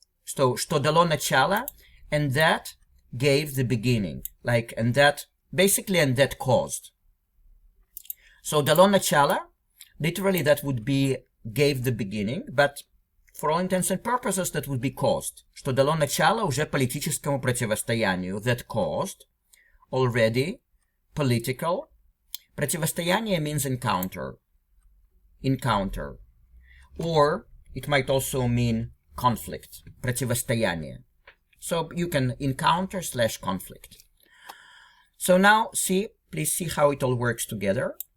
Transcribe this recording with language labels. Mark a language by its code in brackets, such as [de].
[ru] Что дало начало, [en] and that gave the beginning. Like, and that, basically, and that caused. So [ru] дало начало, [en] literally that would be gave the beginning, but for all intents and purposes that would be caused. [ru] Что дало начало уже политическому противостоянию. [en] That caused already political. [ru] Противостояние [en] means encounter. Encounter. Or it might also mean conflict. [ru] Противостояние. [en] So you can encounter / conflict. So now please see how it all works together.